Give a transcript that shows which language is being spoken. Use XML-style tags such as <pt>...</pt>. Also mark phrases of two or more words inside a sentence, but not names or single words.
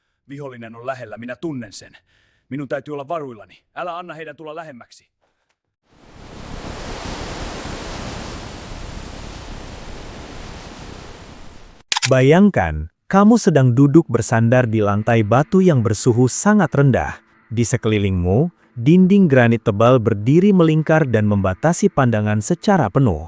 <fi>Vihollinen on lähellä, minä tunnen sen. Minun täytyy olla varuillani. Älä anna heidän tulla lähemmäksi.</fi> <id>Bayangkan, kamu sedang duduk bersandar di lantai batu yang bersuhu sangat rendah. Di sekelilingmu, dinding granit tebal berdiri melingkar dan membatasi pandangan secara penuh.</id>